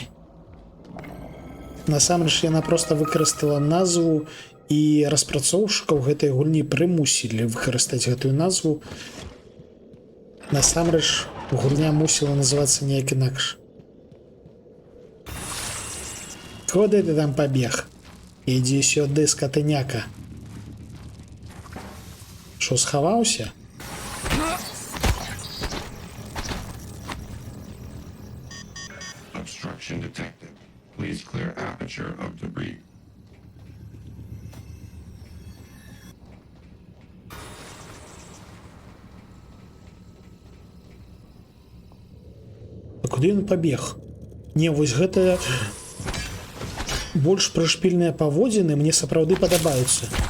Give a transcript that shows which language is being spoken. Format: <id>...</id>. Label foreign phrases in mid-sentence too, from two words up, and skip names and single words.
<be>Насамрэч яна проста выкарыстала назву, і распрацоўшчыкаў гэтай гульні прымусілі выкарыстаць гэтую назву. Насамрэч гульня мусіла называцца неяк інакш. Куды ты там пабег? Ідзі сюды, скатыняка. Што, схаваўся?</be> <en>Obstruction detected. Please clear aperture of debris.</en> <be>А куды ён пабег? Не, вось гэта больш прышпільныя паводзіны мне сапраўды падабаюцца.</be>